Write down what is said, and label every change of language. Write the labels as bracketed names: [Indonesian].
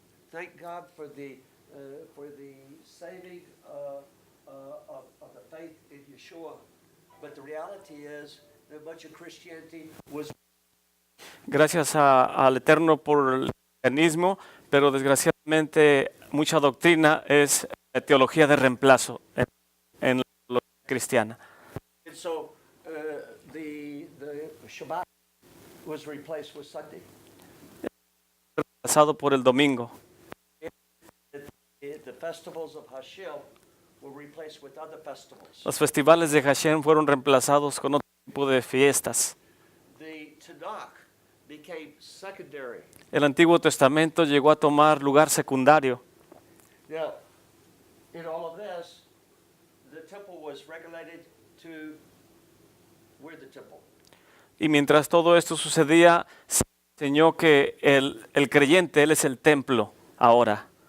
[English] Thank God for the saving of the faith in Yeshua. But the reality is that much of Christianity was [Spanish] Gracias al Eterno por el cristianismo, pero desgraciadamente mucha doctrina es teología de reemplazo en la teología cristiana. [English] and so the Shabbat was replaced with Sunday. [Spanish] Pasado por el domingo. [English] The festivals of Hashem were replaced with other festivals. [Spanish] Los festivales de Hashem fueron reemplazados con otro tipo de fiestas. [English] The Tanakh became secondary. [Spanish] El Antiguo Testamento llegó a tomar lugar secundario. [English] Now, in all of this, the temple was regulated to we're the temple. [Spanish] Y mientras todo esto sucedía, se enseñó que el creyente, él es el templo ahora.